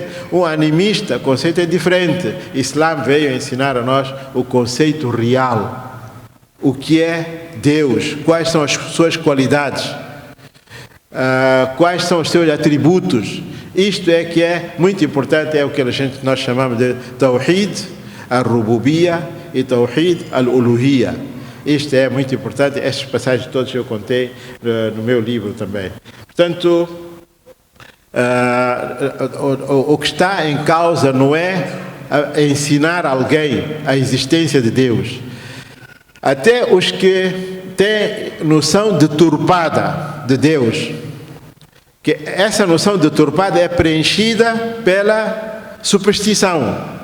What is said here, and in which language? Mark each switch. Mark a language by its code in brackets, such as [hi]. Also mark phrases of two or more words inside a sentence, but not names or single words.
[pt] Um animista, o conceito é diferente. Islã veio ensinar a nós o conceito real. O que é Deus? Quais são as suas qualidades? Quais são os seus atributos? Isto é que é muito importante, é o que nós chamamos de [ar] توحيد الربوبية [pt] e [ar] توحيد الألوهية. [pt] Isto é muito importante. Estas passagens todas eu contei no meu livro também. Portanto, o que está em causa não é ensinar alguém a existência de Deus. Até os que têm noção deturpada de Deus, que essa noção deturpada é preenchida pela superstição.